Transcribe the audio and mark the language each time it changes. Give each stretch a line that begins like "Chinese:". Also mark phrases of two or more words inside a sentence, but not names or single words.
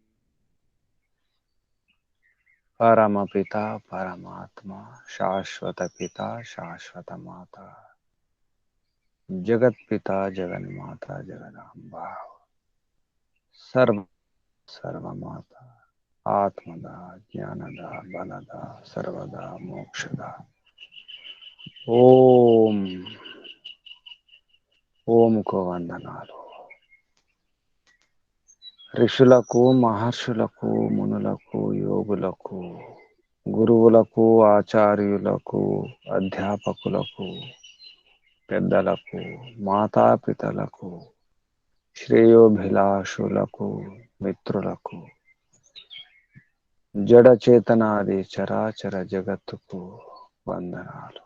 Sanskrit: परमपिता परमात्मा शाश्वत पिता शाश्वत माता जगत पिता जगन्माता जगदम्बा सर्व सर्वमाता आत्मदा ज्ञानदा बलदा सर्वदा मोक्षदा
Telugu: ఓం ఓంకు వందనాలు. ఋషులకు మహర్షులకు మునులకు యోగులకు గురువులకు ఆచార్యులకు అధ్యాపకులకు పెద్దలకు మాతాపితలకు శ్రేయోభిలాషులకు మిత్రులకు జడ చేతనాది చరాచర జగత్తుకు వందనాలు.